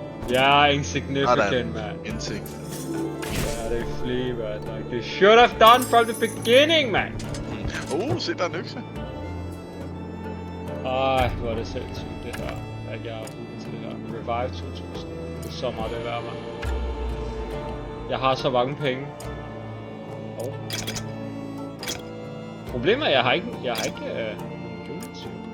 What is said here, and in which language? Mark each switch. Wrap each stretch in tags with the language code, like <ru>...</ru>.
<da>Jeg er insignificant, man. Ja, det er flea, man.</da> <en>Like, they should have done from the beginning, man.</en> <da>Se, der er en økse. Ej, hvor er det sindssygt, det her. At jeg er ude til det her. Revive 2000. Det er så meget det værd, man. Jeg har så mange penge. Problemet er, at jeg har ikke nogen units.</da>